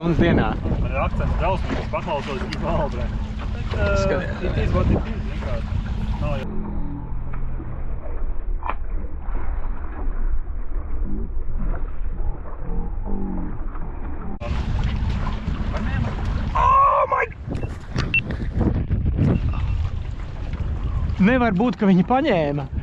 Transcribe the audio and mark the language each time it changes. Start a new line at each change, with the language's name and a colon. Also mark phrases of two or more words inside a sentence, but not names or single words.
Latvian: Un dienā. Man ir akcents drausmīgs, paklausos tik valbrē. Skaties.
English: It is what it is,
Latvian: vienkārši. Nav jau.
English: Oh my!
Latvian: Nevar būt, ka viņi paņēma.